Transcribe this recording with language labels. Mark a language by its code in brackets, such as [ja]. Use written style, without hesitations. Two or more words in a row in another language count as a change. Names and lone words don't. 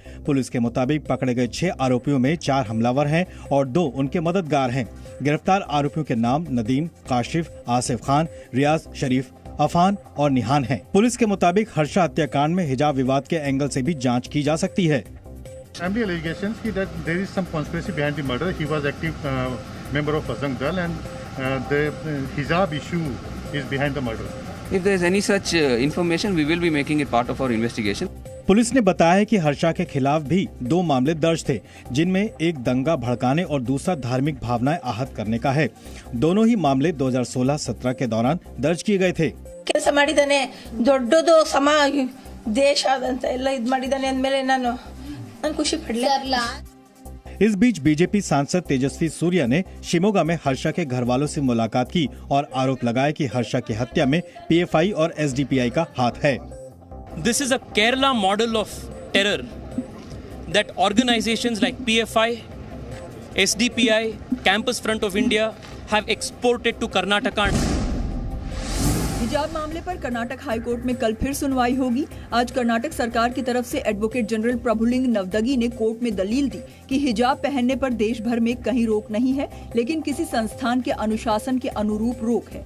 [hi] पुलिस के मुताबिक पकड़े गए 6 आरोपियों में 4 हमलावर हैं और 2 उनके मददगार हैं। गिरफ्तार आरोपियों के नाम नदीम, काशिफ, आसिफ खान, रियाज शरीफ, अफान और निहान हैं। पुलिस के मुताबिक हर्षा हत्याकांड में हिजाब विवाद के एंगल से भी जाँच की जा सकती है। [en] member of Bajrang Dal and the hijab issue is behind the murder. If there is any such information, we will be making it part of our investigation. [hi] पुलिस ने बताया है कि हर्षा के खिलाफ भी 2 मामले दर्ज थे, जिनमें एक दंगा भड़काने और दूसरा धार्मिक भावनाएं आहत करने का है। दोनों ही मामले 2016-17 के दौरान दर्ज किए गए थे। [kn] ಕೆಲಸ ಮಾಡಿದಾನೆ ದೊಡ್ಡದು ದೇಶ ಆದಂತ ಎಲ್ಲ ಇದು ಮಾಡಿದಾನೆ ಅಂದಮೇಲೆ ನಾನು ಖುಷಿ ಪಡಲಿಲ್ಲ। [hi] इस बीच बीजेपी सांसद तेजस्वी सूर्या ने शिमोगा में हर्षा के घर वालों से मुलाकात की और आरोप लगाया कि हर्षा की हत्या में पीएफआई और एसडीपीआई का हाथ है। [en] This is a Kerala model of terror that organizations like PFI, SDPI, Campus Front of India have exported to Karnataka. [hi] हिजाब मामले पर कर्नाटक हाईकोर्ट में कल फिर सुनवाई होगी। आज कर्नाटक सरकार की तरफ से [en] advocate general [hi] प्रभुलिंग नवदगी ने कोर्ट में दलील दी कि हिजाब पहनने पर देश भर में कहीं रोक नहीं है, लेकिन किसी संस्थान के अनुशासन के अनुरूप रोक है।